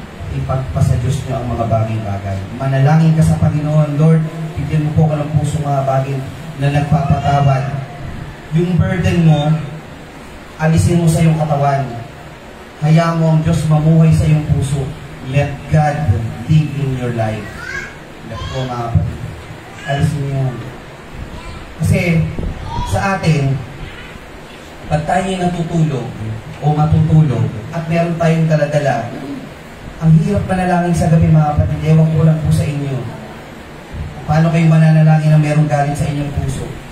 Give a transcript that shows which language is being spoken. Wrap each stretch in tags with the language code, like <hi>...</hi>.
<tl>Ipagpasa Diyos niyo ang mga bagay-bagay. Manalangin ka sa Panginoon, Lord, bigyan mo po ka ng puso mga bagay na nagpapatawad. Yung burden mo, alisin mo sa iyong katawan. Hayaan mo ang Diyos mamuhay sa iyong puso.</tl> <en>Let God live in your life. Let go,</en> <tl>mga kapatid. Alisin niyo yan. Kasi, sa atin, pag tayo natutulog o matutulog at meron tayong daladala, ang hirap manalangin sa gabi, mga kapatid. Ewan ko lang po sa inyo. Paano kayo mananalangin na merong galit sa inyong puso?</tl>